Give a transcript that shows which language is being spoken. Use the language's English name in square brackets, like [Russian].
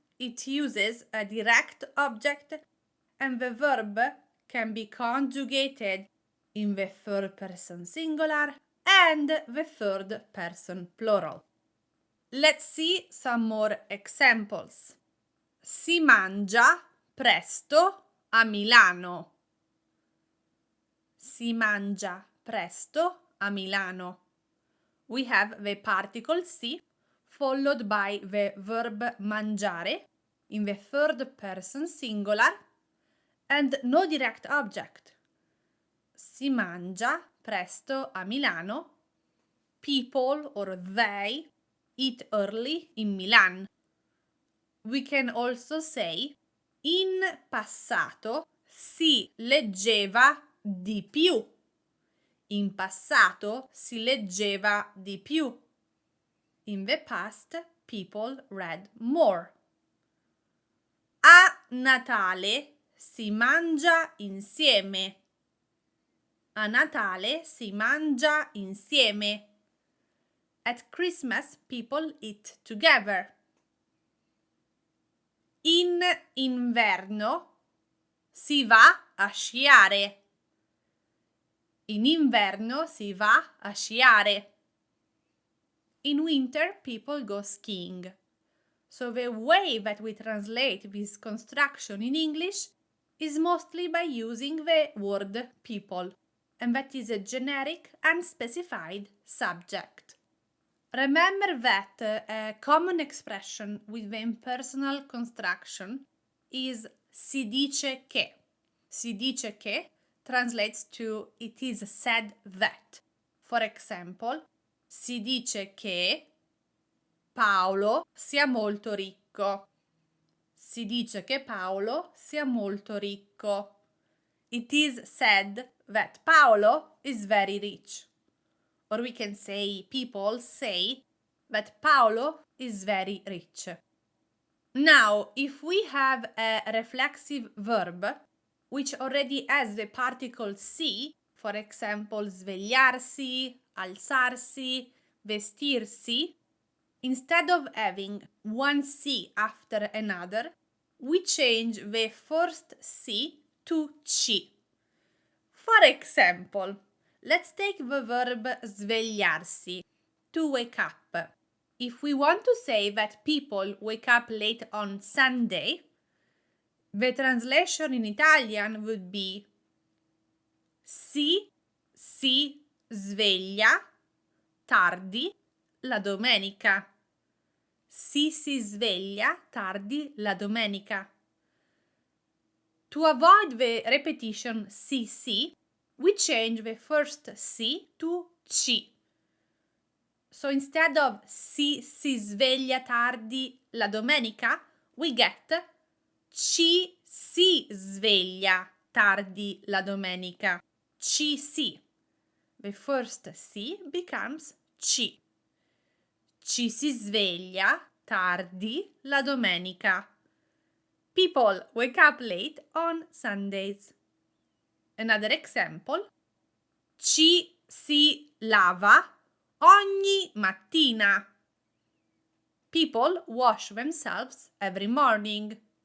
[English] It uses a direct object and the verb can be conjugated in the third person singular and the third person plural. Let's see some more examples. [Italian] Si mangia presto a Milano. Si mangia presto a Milano. [English] We have the particle si followed by the verb mangiare in the third person singular and no direct object. [Italian] Si mangia presto a Milano. [English] People or they eat early in Milan. We can also say [Italian] in passato si leggeva di più. In passato si leggeva di più. [English] In the past, people read more. [Italian] A Natale si mangia insieme. A Natale si mangia insieme. [English] At Christmas, people eat together. [Italian] In inverno si va a sciare. In inverno si va a sciare. [English] In winter, people go skiing. So the way that we translate this construction in English is mostly by using the word people, and that is a generic, unspecified subject. Remember that a common expression with the impersonal construction is [Italian] si dice che. Si dice che [English] translates to it is said that. For example, [Italian] si dice che Paolo sia molto ricco. Si dice che Paolo sia molto ricco. [English] It is said that Paolo is very rich. Or we can say people say that Paolo is very rich. Now, if we have a reflexive verb which already has the particle si, for example, svegliarsi, alzarsi, vestirsi, instead of having one si after another, we change the first si to ci. For example, let's take the verb svegliarsi, to wake up. If we want to say that people wake up late on Sunday, the translation in Italian would be [Italian] si sveglia tardi la domenica. Si sveglia tardi la domenica. [English] To avoid the repetition si, we change the first si to ci. So instead of [Italian] si sveglia tardi la domenica, [English] we get [Italian] ci si sveglia tardi la domenica. Ci si. [English] The first si becomes ci. [Italian] Ci si sveglia tardi la domenica. [English] People wake up late on Sundays. Another example. [Italian] Ci si lava ogni mattina. [English] People wash themselves every morning.